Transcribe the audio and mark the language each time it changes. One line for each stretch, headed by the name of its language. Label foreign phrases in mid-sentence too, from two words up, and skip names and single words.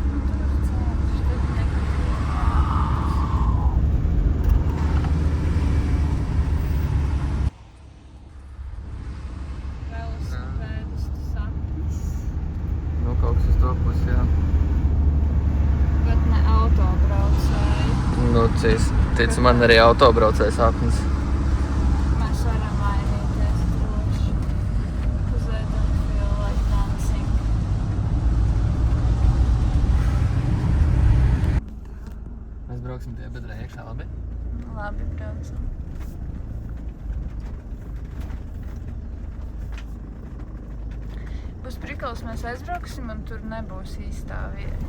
Latvian: Velosipēdistu sapnis. Nu, kaut kas uz to pusi, jā. Bet ne autobraucēji. Nu, tic man arī autobraucēja sapnis. Mēs varam mainīties droši.
English: Cause I don't feel like dancing.
Latvian: Mēs brauksim tie bedrē iekšā, labi? Labi, braucam. Būs prikals, mēs aizbrauksim un tur nebūs īstā vieta.